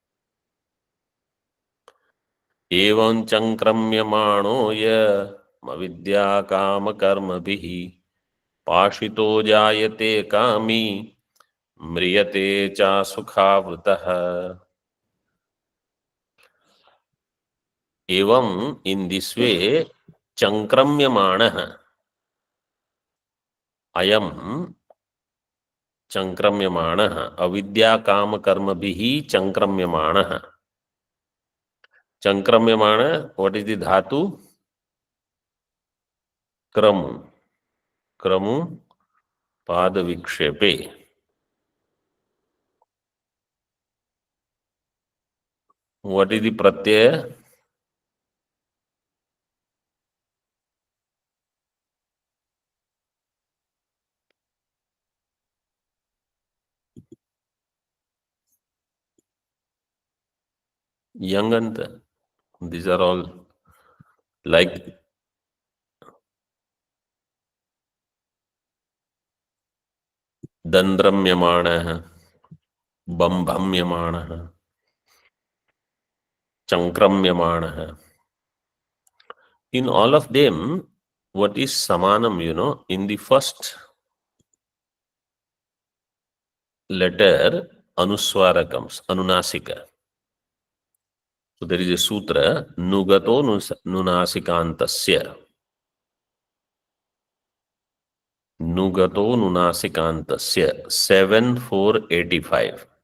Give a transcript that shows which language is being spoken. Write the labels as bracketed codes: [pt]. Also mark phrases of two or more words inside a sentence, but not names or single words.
[sa] Evam chankramyamanoya mavidya kama karmabhihi pashito jayate kami mriyate cha sukhavritah. Evam, [en] in this way, chankramyamanaha. [sa] Ayam chankramyamanaha. Avidya kama karmabhihi chankramyamanaha. Chankramyamana, [en] what is the dhatu? [sa] Kramu. Kramu pada vikshepe. [en] What is the pratyaya? Yanganta. These are all like [sa] dandramyamanaha, bambhamyamanaha, chankramyamanaha. [en] In all of them, what is samanam, in the first letter, anuswara comes, anunasika. So there is a sutra, [sa] nugato nunasikantasya. Nugato nunasikantasya, 7,485.